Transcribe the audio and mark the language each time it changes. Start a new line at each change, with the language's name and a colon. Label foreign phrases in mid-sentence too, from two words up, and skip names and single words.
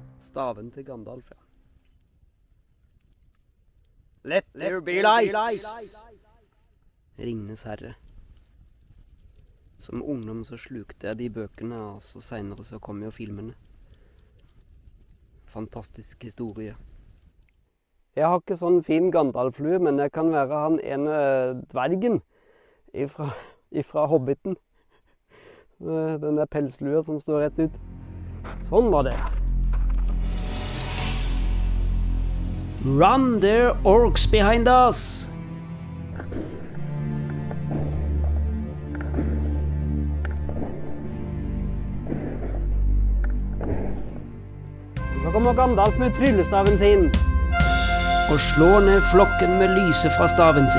Norwegian: staven til Gandalf, ja.
English: Let there be light!
Norwegian: Ringenes herre. Som ungdom så slukte jeg de bøkene, og så senere så kom jo filmene. Fantastisk historie. Jeg har ikke sånn fin Gandalf-lue, men jeg kan være han ene dvergen ifra Hobbiten. Den der pelslua som står rett ut. Sånn var det.
English: Run, there orcs behind us!
Norwegian: Så kommer Gandalf med tryllestaven sin og slår ned flokken med lyset fra staven sin.